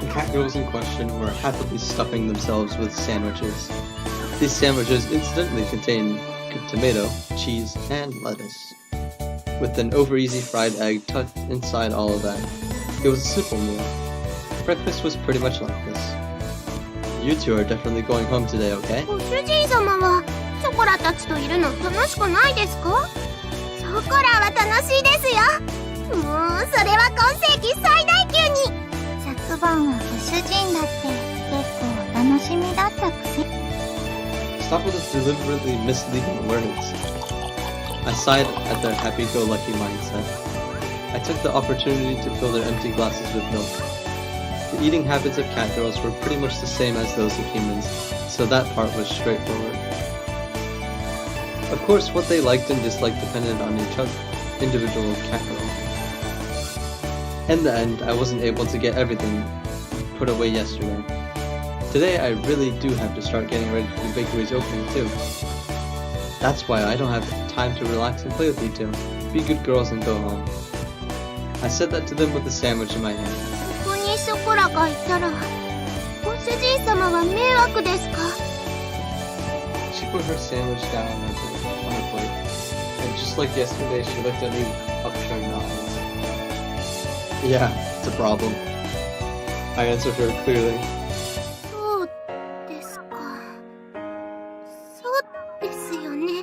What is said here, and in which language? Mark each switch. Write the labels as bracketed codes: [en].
[en] The cat girls in question were happily stuffing themselves with sandwiches. These sandwiches incidentally contained of tomato, cheese, and lettuce, with an over-easy fried egg tucked inside all of that. It was a simple meal. Breakfast was pretty much like this. You two are definitely going home today, okay? [ja] ご主人様はショコラたちといるの楽しくないですか？ショコラは楽しいですよ。もうそれは今世紀最大級に。昨晩はご主人だって結構お楽しみだったくせ。 [en] Stop with the deliberately misleading words. I sighed at their happy-go-lucky mindset. I took the opportunity to fill their empty glasses with milk. The eating habits of cat girls were pretty much the same as those of humans, so that part was straightforward. Of course, what they liked and disliked depended on each other, individual cat girl. In the end, I wasn't able to get everything put away yesterday. Today, I really do have to start getting ready for the bakery's opening too. That's why I don't have time to relax and play with you two. Be good girls and go home. I said that to them with a sandwich in my hand. [ja] ここにショコラがいたらご主人様は迷惑ですか？ [en] She put her sandwich down on her plate, and just like yesterday, she looked at me upturned eyes. Yeah, it's a problem. I answered her clearly. [ja] そうですか。そうですよね。